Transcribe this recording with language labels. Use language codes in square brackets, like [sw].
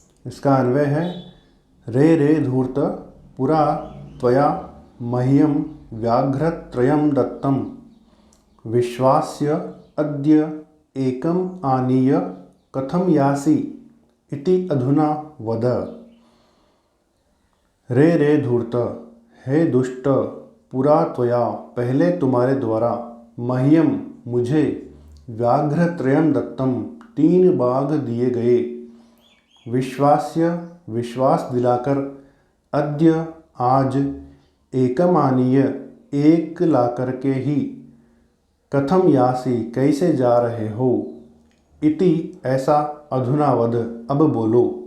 [hi] इसका अन्वय है, [sa] रे रे धूर्त पुरा त्वया मह्यं व्याघ्रत्रयं दत्तं। विश्वास्य अद्य एकम् आनीय कथं यासि इति अधुना वद। रे रे धूर्त, [hi] हे दुष्ट, [sa] पुरा त्वया [hi] पहले तुम्हारे द्वारा, मह्यम मुझे, [sa] व्याघ्रत्रयं दत्तम [hi] 3 बाघ दिए गए। विश्वास्य विश्वास दिलाकर, अद्य आज, एकमानीय एक लाकर के ही, [sa] कथम यासी [hi] कैसे जा रहे हो, इति ऐसा, [sa] अधुनावद [hi] अब बोलो।